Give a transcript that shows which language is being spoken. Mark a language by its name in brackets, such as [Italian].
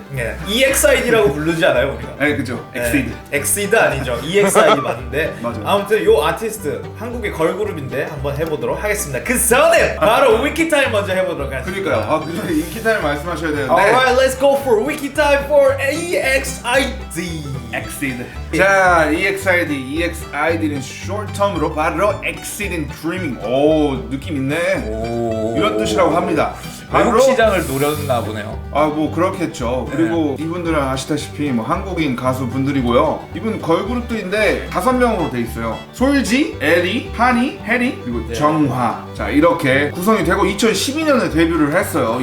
[Korean] 네, EXID라고 부르지 않아요 우리가? 네, 그죠? exceed. exceed 아니죠. EXID 맞는데 맞아요. 아무튼 요 아티스트 한국의 걸그룹인데 한번 해보도록 하겠습니다. 그 전에 바로 위키타임 먼저 해보도록 하겠습니다. 그러니까요. 그 전에 인기타임 말씀하셔야 되는데. [English] Alright, let's go for 위키타임 for EXID. exceed. [Korean] 자, EXID는 [English] short term [Korean] 으로 바로 exceed in dreaming. 오, 느낌 있네. 이런 뜻이라고 합니다. 외국 시장을 노렸나 보네요. 아, 뭐 그렇겠죠. 그리고 이분들은 아시다시피 뭐 한국인 가수 분들이고요. 이분 걸그룹들인데 5명으로 돼 있어요. 솔지, 에리, 하니, 해리, 그리고 정화. 자, 이렇게 구성이 되고 2012년에 데뷔를 했어요.